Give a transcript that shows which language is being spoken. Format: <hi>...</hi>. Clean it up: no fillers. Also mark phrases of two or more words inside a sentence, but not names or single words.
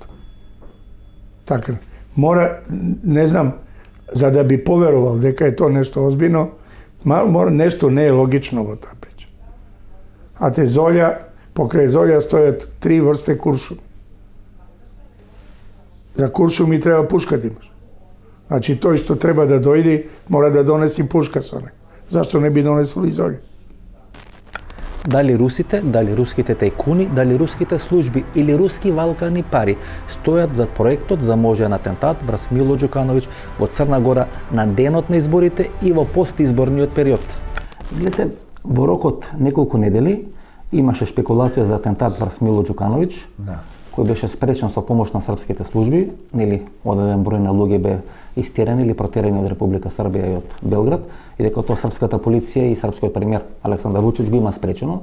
<sr>Tako, ne znam, za da bi poverovao da je to nešto ozbiljno, mora nešto nelogično ovo ta priča. A te zolja, pokraj zolja stoje 3 vrste kuršuma. Za kuršum i treba puška da imaš. Znači, to što treba da dojdi, mora da donesi puška sa onek. Zašto ne bi donesuli zolje?</sr> <mk>Дали русите, дали руските тајкуни, дали руските служби или руски валкани пари стојат за проектот за можен атентат врз Мило Џукановиќ во Црна Гора на денот на изборите и во постизборниот период. Гледате, во рокот неколку недели имаше шпекулација за атентат врз Мило Џукановиќ, кој беше спречен со помош на српските служби, нели, одреден број на луѓе бе истерани или протерани од Република Србија и од Белград, и дека тоа српската полиција и српскиот премиер Александар Вучич го има спречено.</mk>